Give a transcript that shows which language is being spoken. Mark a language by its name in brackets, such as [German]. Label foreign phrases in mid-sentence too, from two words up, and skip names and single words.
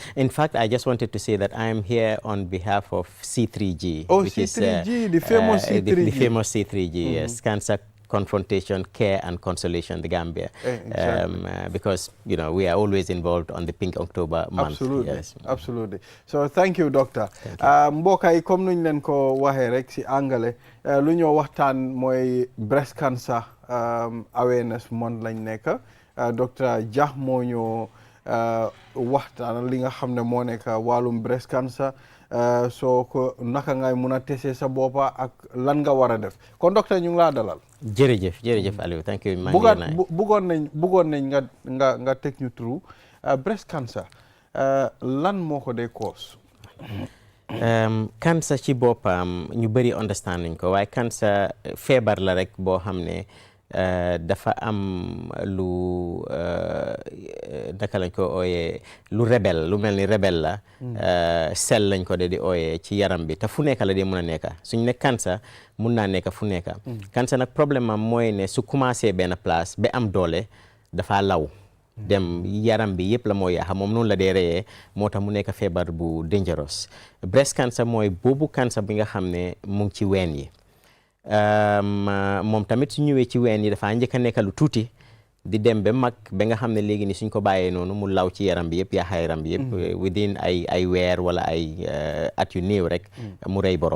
[English] In fact, I just wanted to say that I am here on behalf of C3G. Oh, which C3G, is, the famous C3G. The famous C3G, yes. Cancer Confrontation, Care and Consolation, the Gambia. Exactly. Because, you know, we are always involved on the Pink October month. Absolutely. Yes. Absolutely. So thank you, Doctor. [Wolof] Mbokk yi comme nuñ leen ko waxee rek si angale lu ñoo waxtaan mooy [English] breast cancer awareness month [Wolof] lañ nekk. Dr. Jah moo ñoo waxtaan li nga xam ne moo nekk wàllum [English] breast cancer [Wolof] soo ko naka ngay mun a tesee sa boppa ak lan nga war a def kon docteur ñu ngi laa dalal. jërëjëf Aliou, [English] thank you. [Wolof] bëggoon nañ nga teg ñu [English] through breast cancer [Wolof] lan moo ko dee cause. Cancer ci boppam ñu bëri understand nañ ko waaye cancer feebar la rek boo xam ne dafa am lu naka lañ ko ooyee lu rebelle lu mel ni rebelle la sel lañ ko de di ooyee ci yaram bi te fu nekk la dee mun a nekka suñ ne cancer mun naa nekka fu nekka cancer nag problème am mooy ne su commencé benn place ba am doole dafa law dem yaram bi yëpp la moo yaaxa moom noonu la dee reyee moo tax mu nekk feebar bu dangerous. Breast cancer mooy boobu cancer bi nga xam ne mu ngi ci ween yi moom tamit su ñëwee ci ween yi dafa njëkk a nekk lu tuuti di dem ba mag ba nga xam ne léegi ni suñ ko bàyyee noonu mu law ci yaram bi yëpp yaaxa yaram bi yëpp within ay weer wala ay at yu néew rek mu rey borom.